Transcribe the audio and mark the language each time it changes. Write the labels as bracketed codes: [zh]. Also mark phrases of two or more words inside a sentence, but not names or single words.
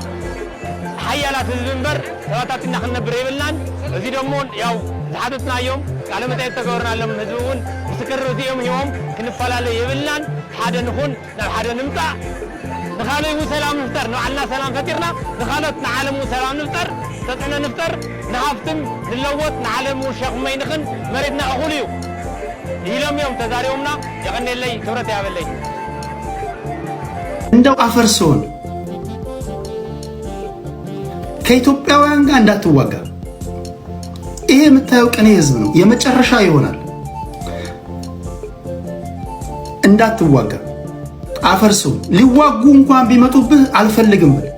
[ti] ሓያላት ህዝቢ እምበር ተበታቲና ክንነብር የብልናን እዚ ደሞ ያው ዝሓተትናዮም ቃለ መጠይቅ ተገበርናሎም ህዝቢ እውን ምስክር እዚኦም ሂቦም ክንፈላለዩ የብልናን ሓደ ንኹን ናብ ሓደ ንምፃእ ንኻልእ እውን ሰላም ንፍጠር ንባዕልና ሰላም ፈጢርና ንኻልኦት ንዓለም እውን ሰላም ንፍጠር ተፅዕኖ ንፍጠር ንሃብትን ንለወጥ ንዓለም እውን ሸኽመይ ንኽን መሬትና እኹል እዩ ኢሎም እዮም ተዛሪቦምና የቐኒየለይ ክብረት ያበለይ [am] እንደው አፈርሶን ከኢትዮጵያውያን ጋር እንዳትዋጋ ይሄ የምታየው ቅኔ ህዝብ ነው የመጨረሻ ይሆናል እንዳትዋጋ አፈርሶ ሊዋጉ እንኳን ቢመጡብህ አልፈልግም